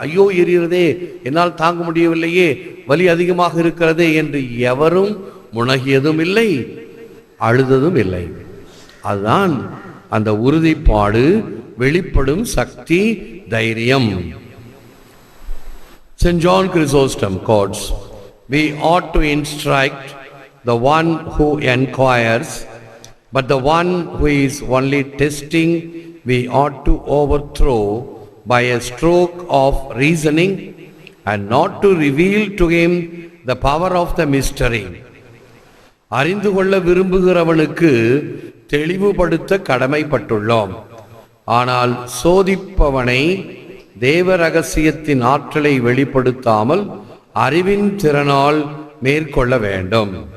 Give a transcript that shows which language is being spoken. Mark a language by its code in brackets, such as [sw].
[ta] ஐயோ எரிகிறதே, என்னால் தாங்க முடியவில்லையே, வலி அதிகமாக இருக்கிறதே என்று எவரும் முனகியதும் இல்லை, அழுததும் இல்லை. அதுதான் அந்த உறுதிப்பாடு, வெளிப்படும் சக்தி, தைரியம். [en] St. John Chrysostom quotes, "We ought to instruct the one who inquires, but the one who is only testing we ought to overthrow by a stroke of reasoning, and not to reveal to him the power of the mystery. [ta] அறிந்து கொள்ள விரும்புகிறவனுக்கு தெளிவுபடுத்த கடமைப்பட்டுள்ளோம். ஆனால் சோதிப்பவனை தேவ ரகசியத்தின் ஆற்றலை வெளிப்படுத்தாமல் அறிவின் திறனால் மேற்கொள்ள வேண்டும்.